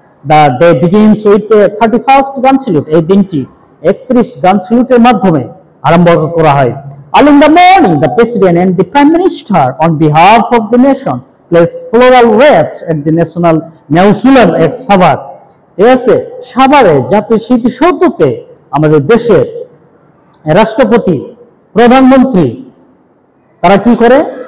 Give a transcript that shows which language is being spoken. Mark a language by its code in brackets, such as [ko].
[en] The day begins with 31st gun salute. [bn] এই দিনটি 31 গান স্যালুটের মাধ্যমে আরম্ভ করা হয়. [en] Early in the morning, the President and the Prime Minister, on behalf of the nation, place floral wreaths at the National Mausoleum at Sabar. [bn] ঠিক আছে, সাভারে জাতীয় স্মৃতিসৌধতে আমাদের দেশের রাষ্ট্রপতি, প্রধানমন্ত্রী তারা কি করে?